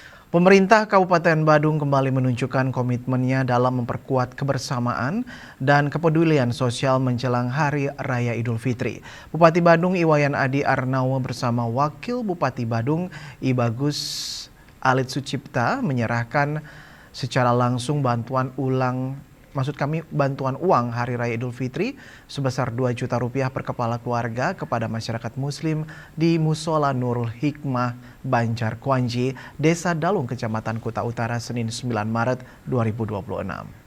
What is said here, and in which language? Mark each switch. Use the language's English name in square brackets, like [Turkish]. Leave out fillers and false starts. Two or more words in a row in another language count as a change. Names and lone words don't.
[Indonesian] Pemerintah Kabupaten Badung kembali menunjukkan komitmennya dalam memperkuat kebersamaan dan kepedulian sosial menjelang Hari Raya Idul Fitri. Bupati Badung Iwayan Adi Arnawo bersama Wakil Bupati Badung I Bagus Alit Sucipta menyerahkan secara langsung bantuan uang Hari Raya Idul Fitri sebesar 2 juta rupiah per kepala keluarga kepada masyarakat muslim di Musola Nurul Hikmah, Banjar Kuanji, Desa Dalung, Kecamatan Kuta Utara, Senin 9 Maret 2026.